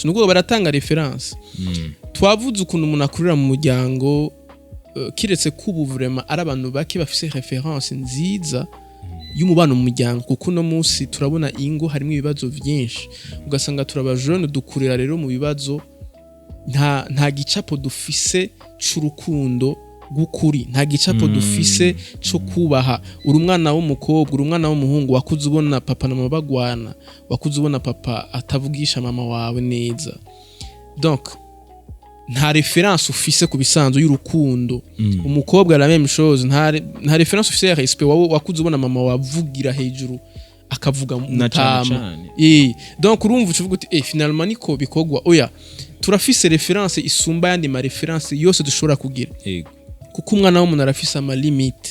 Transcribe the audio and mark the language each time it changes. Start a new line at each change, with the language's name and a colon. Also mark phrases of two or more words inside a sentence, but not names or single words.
Rundi: Nuko baratanga reference. Twavuze ukuntu umuntu akurira mu muryango kiretse kubu vraiment ari abantu bake bafise reference nziza y'umubano mu muryango, kuko no munsi turabona ingo harimo ibibazo byinshi, ugasanga turaba jeune dukurira rero mu bibazo nta gicapo dufise c'urukundo gukuri, nta gicapo dufise cyo kubaha. Uri umwana w'umukobwa, uri umwana w'umuhungu, wakuze ubona papa na mama bagwana, wakuze ubona papa atavugisha mama wawe neza, donc nta reference ufise ku bisanzwe y'urukundo. Umukobwa
French: la même chose,
Rundi: nta reference ufise ya respect. Wakuze ubona mama wavugira hejuru akavuga mutama, donc urumva ucuvuga uti finalement niko bikogwa. Oya, turafise reference isumba yandi ma reference yose dushobora kugira, kuko umwana w'umuntu arafise ama limite.